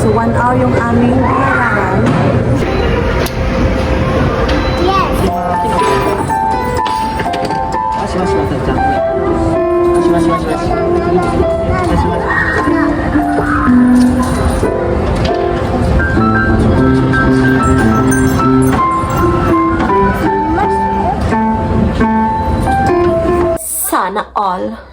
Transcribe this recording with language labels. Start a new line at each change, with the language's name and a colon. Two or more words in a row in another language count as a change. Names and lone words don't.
Filipino: So, 1 hour yung aming kailangan.
English: Yes.
Japanese: しましまさっちゃん。しましましまし。しましま。
Filipino: Sana all.